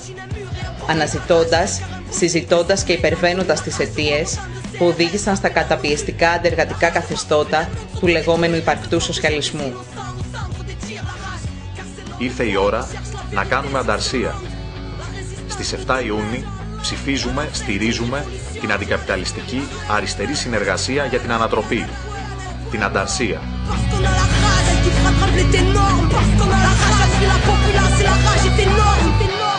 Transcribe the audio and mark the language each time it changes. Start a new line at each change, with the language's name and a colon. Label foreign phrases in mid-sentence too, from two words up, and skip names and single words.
Greek: Αναζητώντας, συζητώντας και υπερβαίνοντας τις αιτίες που οδήγησαν στα καταπιεστικά αντεργατικά καθεστώτα του λεγόμενου υπαρκτού σοσιαλισμού. Ήρθε η ώρα να κάνουμε ανταρσία. Στις 7 Ιούνιου ψηφίζουμε, στηρίζουμε την Αντικαπιταλιστική Αριστερή Συνεργασία για την Ανατροπή, την Ανταρσία.
French: Parce qu'on a la rage qui frappe les ténors, parce qu'on a la rage, la populace et la rage est énorme.